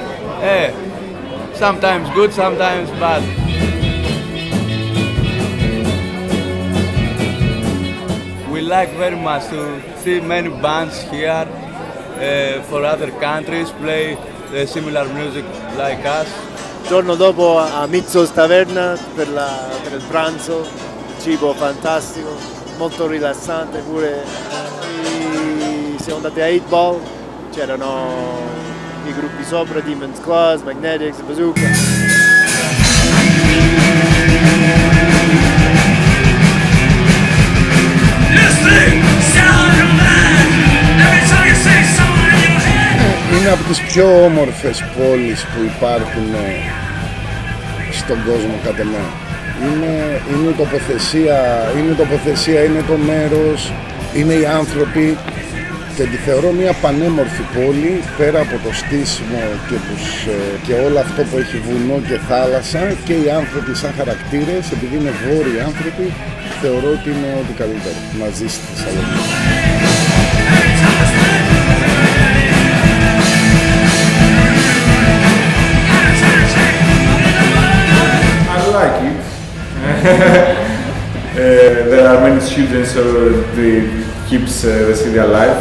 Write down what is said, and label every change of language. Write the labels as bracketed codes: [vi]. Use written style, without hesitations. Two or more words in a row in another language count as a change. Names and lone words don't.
[en] Sometimes good, sometimes bad. We like very much to see many bands here for other countries play similar music like us. [it] Il giorno dopo a Amidst taverna per il pranzo, cibo fantastico, molto rilassante pure. Siamo andati a 8 Ball, c'erano i gruppi sopra, Demon's Claws, MAGNETIX, BAZOOKA. [el] Είναι από τις πιο όμορφες πόλεις που υπάρχουν στον κόσμο κατά μένα. Είναι τοποθεσία, είναι το μέρος, είναι οι άνθρωποι και τη θεωρώ μια πανέμορφη πόλη πέρα από το στήσιμο και όλο αυτό που έχει βουνό και θάλασσα, και οι άνθρωποι σαν χαρακτήρες, επειδή είναι βόρειοι άνθρωποι, θεωρώ ότι είναι ό,τι καλύτερο να ζεις στη Θεσσαλονίκη. [en] I like it. There are many students, so it keeps the city alive.